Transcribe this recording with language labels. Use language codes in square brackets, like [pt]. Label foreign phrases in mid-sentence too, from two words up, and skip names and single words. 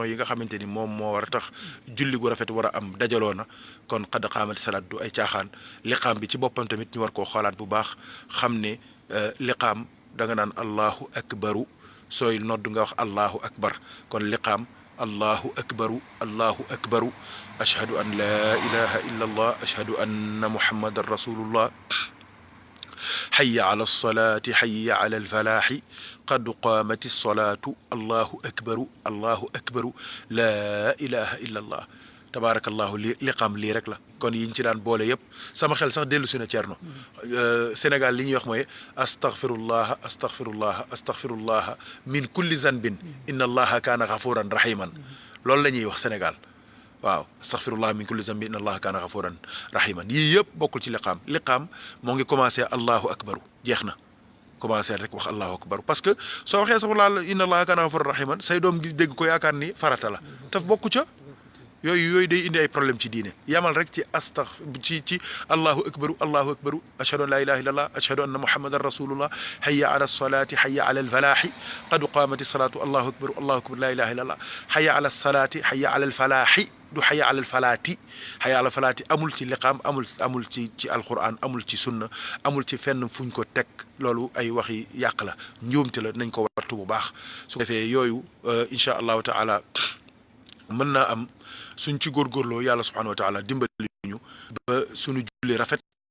[wo] yi nga xamante ni moom moo war a tax julli gu rafet war a am dajaloo na kon [ar] قد قامت الصلاة [wo] du ay caaxaan liqaam bi ci boppam tamit ñu war koo xoolaat bu baax xam ne liqaam da nga naan [ar] الله أكبر [wo] sooy nodd nga wax [ar] الله أكبر [wo] kon liqaam [ar] الله أكبر أشهد أن لا إله إلا الله أشهد أن محمدا رسول الله حي على الصلاة حي على الفلاح قد قامت الصلاة الله أكبر لا إله إلا الله تبارك الله [wo] liqaam lii rek la kon yiñ ci daan boole yëpp sama xel sax dellu si na Thierno Sénégal li ñuy wax mooy [ar] أستغفر الله من كل ذنب إن الله كان غفورا رحيما [wo] loolu la ñuy wax Sénégal waaw [ar] أستغفر الله من كل ذنب إن الله كان غفورا رحيما [wo] yii yëpp bokkul ci liqaam moo ngi commencé [ar] الله أكبر [wo] jeex na commencé rek wax [ar] الله أكبر [fr] parce que [wo] soo waxee [ar] أستغفر الله إن الله كان غفورا رحيما [wo] say doom gi dégg ko yaakaar ni farata la taf bokku ca yooyu day indi ay problème ci diine yamal rek ci [ar] الله أكبر أشهد أن لا إله إلا الله أشهد أن محمدا رسول الله حي على الصلاة حي على الفلاح قد قامت الصلاة الله أكبر لا إله إلا الله حي على الصلاة حي على الفلاح [wo] du [ar] حي على الفلاة [wo] amul ci liqaam amul ci alquran amul ci sunna amul ci fenn fuñ ko teg loolu ay waxi yàq la njuumte la nañ ko wartu bu baax su ko defee yooyu [ar] إن شاء الله تعالى [wo] mën naa am suñ ci góorgóorloo yàlla [ar] سبحانه وتعالى [wo] dimbali ñu ba suñu julli rafet